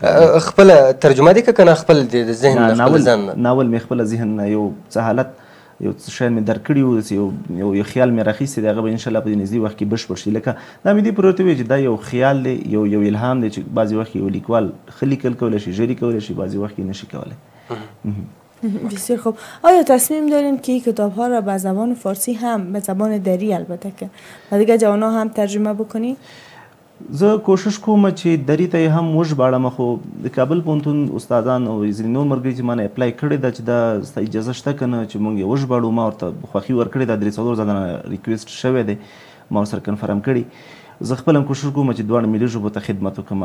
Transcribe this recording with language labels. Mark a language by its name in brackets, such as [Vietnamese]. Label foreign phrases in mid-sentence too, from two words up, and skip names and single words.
[Pashto] خپله ترجمه دې که نه خپل د ذهن نه؟ ناول مې خپله ذهن نه یو څه حالت یو څه شی مې درک کړي وو، یو خیال مې راخیستی دی، هغه به انشاءالله په دې نږدې وخت کې بشپړ شي. لکه دا مې دې پورې ورته وویل چې دا یو خیال دی، یو الهام دی چې بعضې وخت کې یو لیکوال ښه لیکل کولی شي، ژر یې کولی شي، بعضې وخت کې نه شي کولی. [Persian] بسیار خوب. آیا تصمیم دارین که این کتاب ها را به زبان فارسی هم به زبان دری البته که و دیگه جوانان هم ترجمه بکنی؟ [Pashto] زه کوشش کوم چې دري ته یې هم وژباړم، خو د کابل پوهنتون استادان او ځینې نور ملګري چې ما نه اپلای کړې ده چې دا ستا اجازه شته که نه چې موږ یې وژباړو، ما ورته خوښي ورکړې ده. 3-4 ځله ریکویسټ شوی دی، ما ورسره کنفرم کړي. زه خپل هم کوشش کوم چې دواړو ملي ژبو ته خدمت وکړم.